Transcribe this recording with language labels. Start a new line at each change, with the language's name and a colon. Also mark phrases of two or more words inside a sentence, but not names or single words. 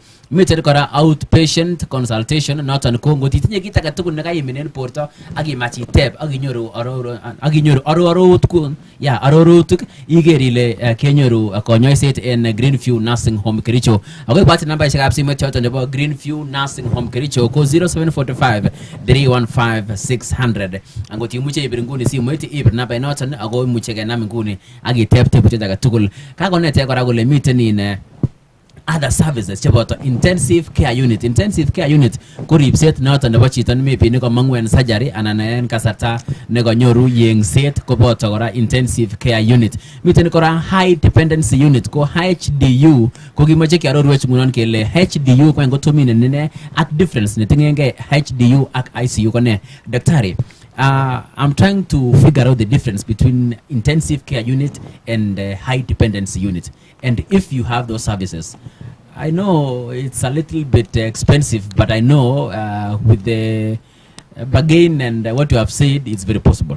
Kalenjin: Miten kora
English: outpatient consultation
Kalenjin: noton ko ngot itinye kit age tugul nekaimin en porto akimach iteb akinyoru arorutik iger ile kenyoru konyoiset en Greenview Nursing Home Kericho. Ago ibati nambaishek ab simet choton nebo Greenview Nursing Home Kericho ko 0745 315 600. Angot imuche ibir nguni simoit ibir namba noton ago imuche kenam nguni akiteb tebutiet age tugul. Kakonete kora kole miten in
English: other services
Kalenjin: cheboto
English: intensive care unit
Kalenjin: ko ripset noton nebo chito maybe ne komang'u en surgery anan en kasarta ne konyoru yengset koboto kora
English: intensive care unit.
Kalenjin: Miten kora
English: high dependency unit
Kalenjin: ko HDU ko kimoche kiarorwech ngunon kele HDU ko ngotomine nene ak difference netingenge HDU ak ICU ko ne. Daktari,
English: I'm trying to figure out the difference between intensive care unit and high dependency unit. And if you have those services, I know it's a little bit expensive, but I know with the bargain and what you have said, it's very possible.